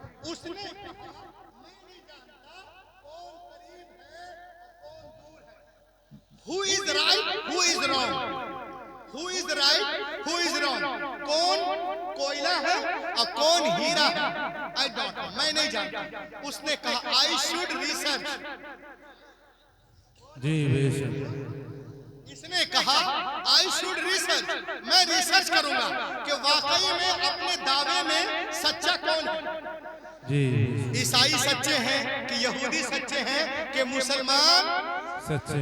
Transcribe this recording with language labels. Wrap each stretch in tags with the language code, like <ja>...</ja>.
<hi>उसने</hi> <en>Who is right, who is wrong? Who is right, who is wrong?</en> <hi>कौन कोयला है और कौन हीरा है?</hi> <en>I don't know,</en> <hi>मैं नहीं जानता। उसने कहा</hi> <en>I should research।</en> <hi>जी, बेशक। इसने कहा</hi> <en>I should research,</en> <hi>मैं रिसर्च करूंगा कि वाकई में अपने दावे में सच्चा कौन है। जी, ईसाई सच्चे हैं कि यहूदी सच्चे हैं कि मुसलमान सच्चे</hi>